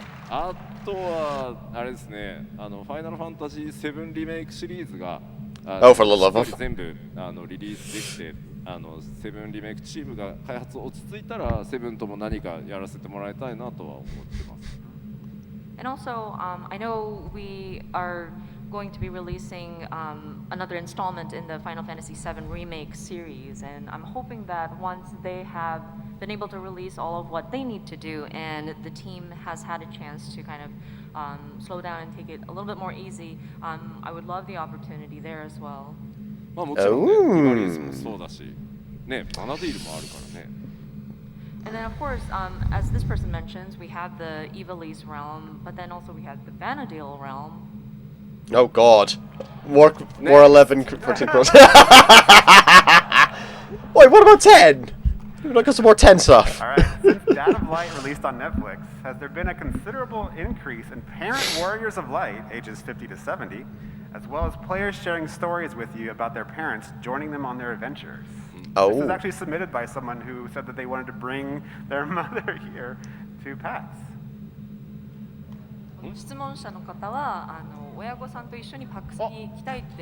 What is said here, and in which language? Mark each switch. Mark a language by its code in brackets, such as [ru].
[ja] あとはあれですねファイナルファンタジー7リメイクシリーズが [en] Oh, for the love of. [ja] 全部リリースできて7リメイクチームが開発落ち着いたら7とも何かやらせてもらいたいなとは思ってます。 [en] And also, I know we are going to be releasing another installment in the Final Fantasy VII Remake series, and I'm hoping that once they have been able to release all of what they need to do, and the team has had a chance to kind of slow down and take it a little bit more easy, I would love the opportunity there as well. [ja] まあもちろんね、イバリーズもそうだし、ね、バナディールもあるからね。 [en] And then, of course, as this person mentions, we have the Ivalice realm, but then also we have the Vanadil realm. Oh god. War 11 14 cross. Wait, what about 10? Look at some more 10 stuff. Alright, since Dad of Light released on Netflix, has there been a considerable increase in parent warriors of light, ages 50 to 70, as well as players sharing stories with you about their parents joining them on their adventures? Oh. This was actually submitted by someone who said that they wanted to bring their mother here to PAX. [ja] 質問者の方は親御さんと一緒にパックスに行きたいって